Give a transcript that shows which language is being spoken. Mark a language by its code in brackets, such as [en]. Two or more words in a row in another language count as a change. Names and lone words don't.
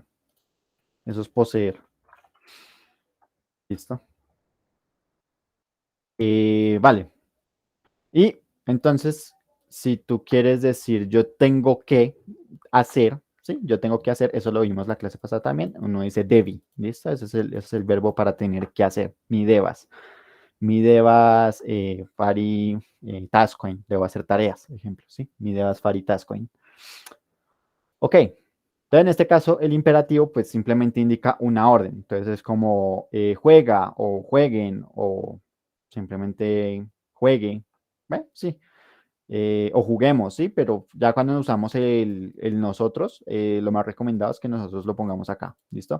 [es] Eso es poseer. Listo. Vale. Y entonces, si tú quieres decir yo tengo que hacer, ¿sí? Yo tengo que hacer, eso lo vimos la clase pasada también. Uno dice debi. ¿Listo? Ese es el verbo para tener que hacer. [eo] Mi debas. Mi debas fari taskoin, [es] debo hacer tareas, por ejemplo, ¿sí? [eo] Mi debas fari taskoin. [es] Ok, entonces en este caso el imperativo pues simplemente indica una orden, entonces es como juega o jueguen o simplemente juegue, sí, o juguemos, ¿sí? Pero ya cuando usamos el nosotros, lo más recomendado es que nosotros lo pongamos acá, ¿listo?